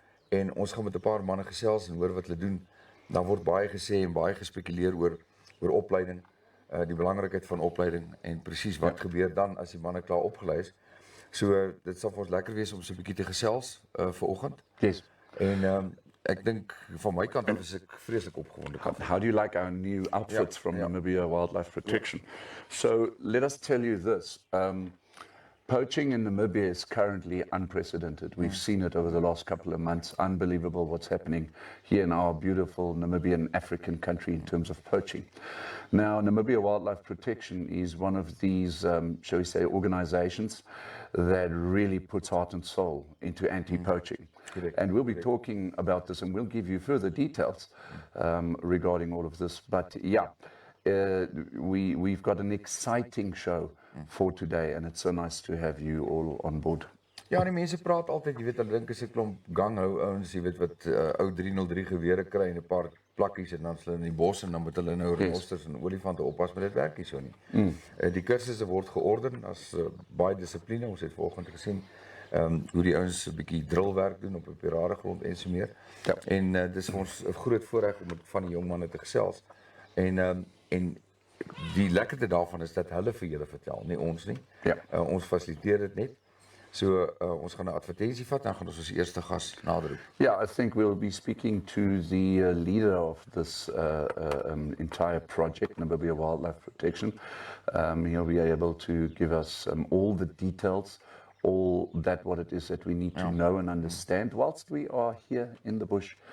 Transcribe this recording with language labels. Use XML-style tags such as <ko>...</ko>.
<af>En ons gaan met 'n paar manne gesels en hoor wat hulle doen. Daar word baie gesê en baie gespekuleer oor opleiding, die belangrikheid van opleiding en presies wat gebeur dan as die manne klaar opgelei is. So dit sal vir ons lekker wees om so 'n bietjie te gesels vanoggend.</af> <en>Yes.</en> <af>En ek dink van my kant af is ek vreeslik opgewonde.</af> <en>How do you like our new outfits from Namibia Wildlife Protection? So let us tell you this. Poaching in Namibia is currently unprecedented. We've seen it over the last couple of months. Unbelievable what's happening here in our beautiful Namibian African country in terms of poaching. Now, Namibia Wildlife Protection is one of these, shall we say, organizations that really puts heart and soul into anti-poaching. And we'll be talking about this and we'll give you further details regarding all of this. But yeah, we've got an exciting show for today and it's so nice to have you all on board.</en> <af>Ja, die mense praat altyd, jy weet, hulle dink as 'n klomp ganghou ouens, jy weet wat ou 303 gewere kry en 'n paar plakkies en dan hulle in die bos en dan moet hulle nou renosters en olifante oppas, maar dit werk nie so nie. Die kursusse word georder as baie dissipline. Ons het vanoggend gesien hoe die ouens 'n bietjie drillwerk doen op 'n rare grond en so meer. Ja. En dis vir ons 'n groot voorreg om met van die jong manne te gesels. En die lekkerte daarvan is dat hulle vir julle vertel, nie ons nie. Ja. Ons fasiliteer dit net. So ons gaan 'n advertensie vat en gaan ons eerste gas nader.</af> <en>Yeah, I think we'll be speaking to the leader of this entire project, Namibia Wildlife Protection. He'll be able to give us all the details, all that what it is that we need to know and understand whilst we are here in the bush.</en>